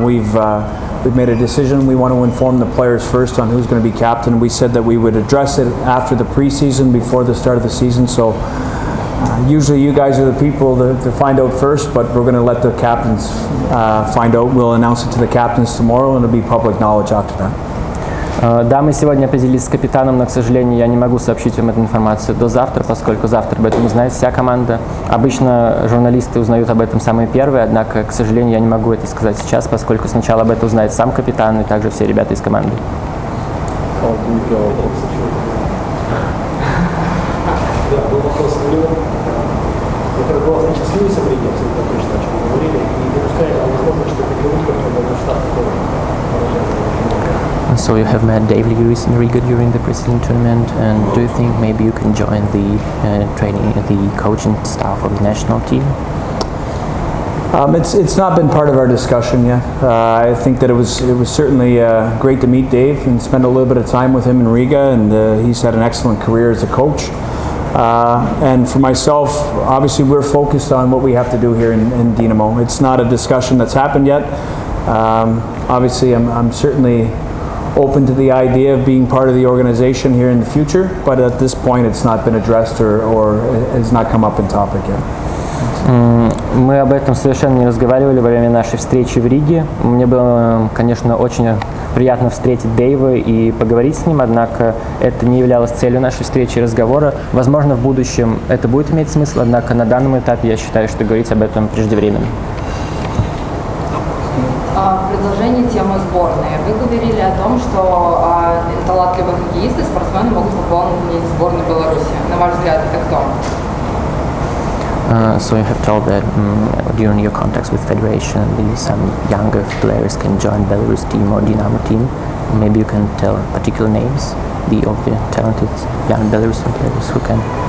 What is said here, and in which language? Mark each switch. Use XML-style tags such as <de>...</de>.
<en>We've made a decision. We want to inform the players first on who's going to be captain. We said that we would address it after the preseason, before the start of the season. So usually you guys are the people to find out first, but we're going to let the captains find out. We'll announce it to the captains tomorrow, and it'll be public knowledge after that.</en> <ru>Да, мы сегодня определились с капитаном, но, к сожалению, я не могу сообщить вам эту информацию до завтра, поскольку завтра об этом узнает вся команда. Обычно журналисты узнают об этом самые первые, однако, к сожалению, я не могу это сказать сейчас, поскольку сначала об этом узнает сам капитан и также все ребята из команды. Да, был вопрос к Льву. Это была счастливая событие, абсолютно точно, о чем мы говорили, и допускает возможно, что это Минут, который был штат такого поражения.</ru> <en>So you have met Dave Lewis in Riga during the Brazilian tournament, and do you think maybe you can join the the coaching staff of the national team? It's not been part of our discussion yet. I think that it was certainly great to meet Dave and spend a little bit of time with him in Riga, and he's had an excellent career as a coach. And for myself, obviously we're focused on what we have to do here in Dinamo. It's not a discussion that's happened yet. Obviously, I'm certainly open to the idea of being part of the organization here in the future, but at this point it's not been addressed or has not come up in topic yet.</en> <ru>Мы об этом совершенно не разговаривали во время нашей встречи в Риге. Мне было, конечно, очень приятно встретить Дэйва и поговорить с ним, однако это не являлось целью нашей встречи и разговора. Возможно, в будущем это будет иметь смысл, однако на данном этапе я считаю, что говорить об этом преждевременно. В продолжении темы сборной. Вы говорили о том, что талантливые хоккеисты, спортсмены могут пополнить сборную Беларуси. На ваш взгляд, это кто?</ru> <en>So you have told that during your contacts with Federation, some younger players can join Belarus team or Dinamo team. Maybe you can tell particular names of the talented young Belarusian players who can.</en>